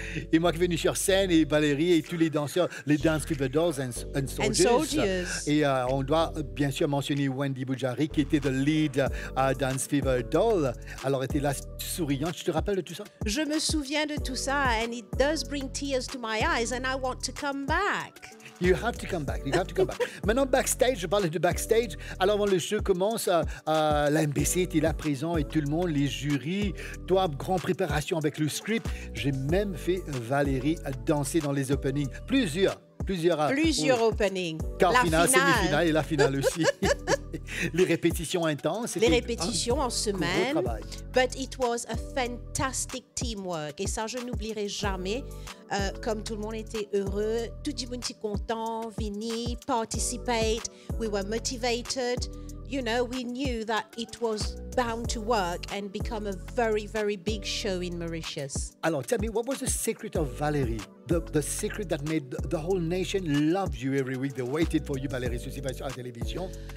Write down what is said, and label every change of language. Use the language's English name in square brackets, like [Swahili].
[French] Et moi qui suis venu sur scène, et Valérie et tous les danseurs, les Dance Fever Dolls and Soldiers. Et on doit bien sûr mentionner Wendy Boujari, qui était [English] the lead [French] Dance Fever Doll. Alors, elle était là souriante. Tu te rappelles de tout ça? Je me souviens de tout ça, [English] and it does bring tears to my eyes, and I want to come back. You have to come back. You have to come back. [French] Maintenant, backstage, je parlais de backstage. Alors, avant le show commence, la MBC était là présent et tout le monde, les jurys, toi, grande préparation avec le script. J'ai même fait Valérie danser dans les openings. Plusieurs openings. Quart finale, semi-finale et la finale aussi. Les répétitions intenses. Les répétitions en semaine. [English] But it was a fantastic teamwork. [French] Et ça, je n'oublierai jamais. Comme tout le monde était heureux, tout le monde était content, venir, participate. [English] We were motivated. You know, we knew that it was bound to work and become a very, very big show in Mauritius. Alors, tell me, what was the secret of Valérie? The secret that made the whole nation love you every week. They waited for you, Valérie Soucy, [French] sur la télévision.